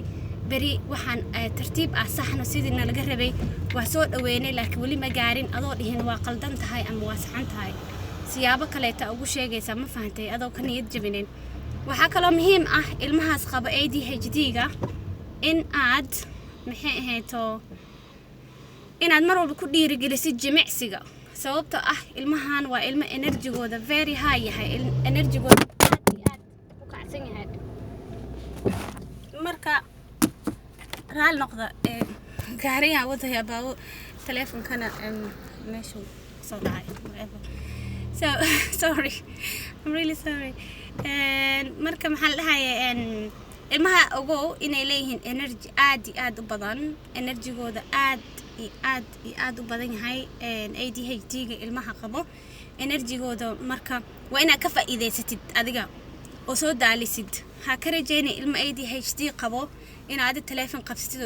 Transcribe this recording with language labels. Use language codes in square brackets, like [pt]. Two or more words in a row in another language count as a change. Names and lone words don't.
[so] bari waxaan tartiib saxno sidii laga rabay waa soo dhaweynay laakiin wali ma gaarin adoo dhihin waa qaldan tahay ama waa saxan tahay siyaabo kale ta ugu sheegaysa ma fahantay adoo ka niyad jabinin waxa kale muhiim ah ilmahaas qaba ADHD-ga in aad maxay ahayto inaad mar walba ku dhiirigelisid jimicsiga sababtoo ah ilmahan waa ilmo energy-gooda [en] very high [so] yahay energy-gooda aad u kacsan yahay marka raal noqda gaariga wadaya baa teleefankana meeshu soo dhacay [en] so sorry I'm really sorry [so] marka maxaa la dhahayaa ilmaha ogow inay leeyihiin energy aad u badan energy-gooda aad u badan yahay ADHD-ga ilmaha qabo energy-gooda marka waa inaad ka faa'iideysatid adiga oo soo daalisid ha ka rajeynay ilmo ADHD qabo inaad teleefan qabsatid oo